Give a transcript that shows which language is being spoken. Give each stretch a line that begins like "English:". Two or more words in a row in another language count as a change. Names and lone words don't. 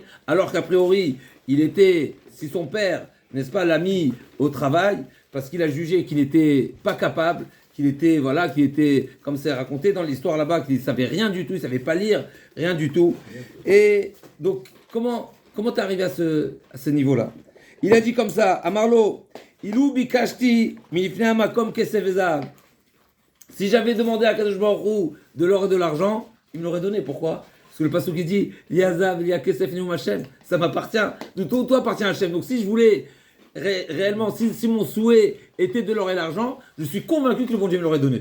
French: Alors qu'a priori, il était, si son père, n'est-ce pas, l'a mis au travail, parce qu'il a jugé qu'il n'était pas capable, qu'il était, comme c'est raconté dans l'histoire là-bas, qu'il ne savait rien du tout, il ne savait pas lire, rien du tout. Et donc, Comment t'es arrivé à ce niveau-là? Il a dit comme ça, à Marlo,
Hebrew: אילו ביקשתי מלפני המקום כסף וזהב.
French: Si j'avais demandé à
Hebrew: קדוש ברוך הוא
French: de l'or et de l'argent, il me l'aurait donné. Pourquoi? Parce que le pasuk qui dit,
Hebrew: לי זהב, לי כסף נאום השם,
French: ça m'appartient. Tout appartient à Hashem. Donc si je voulais réellement, si mon souhait était de l'or et l'argent, je suis convaincu que le bon Dieu me l'aurait donné.